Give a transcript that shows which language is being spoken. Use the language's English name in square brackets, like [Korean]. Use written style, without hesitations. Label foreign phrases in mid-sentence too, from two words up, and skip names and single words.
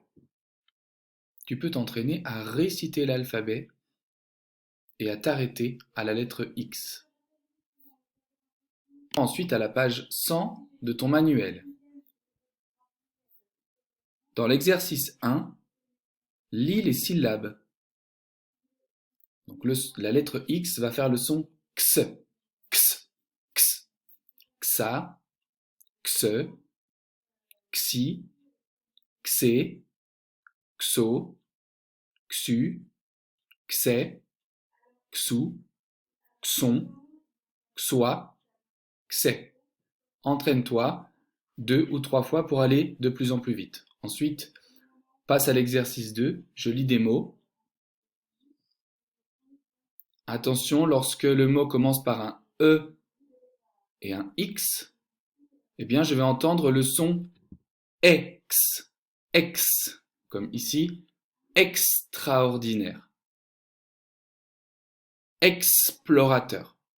[French] Tu peux t'entraîner à réciter l'alphabet et à t'arrêter à la lettre X. Ensuite, à la page 100 de ton manuel. Dans l'exercice 1, lis les syllabes. Donc la lettre X va faire le son x, x, x, xa, xe, xi, xé, xo, xu, xé, xou, xon, xoi, xé. Entraîne-toi 2 ou 3 fois pour aller de plus en plus vite. Ensuite, passe à l'exercice 2, je lis des mots. Attention, lorsque le mot commence par un E et un X, eh bien je vais entendre le son ex, ex, comme ici, extraordinaire, explorateur.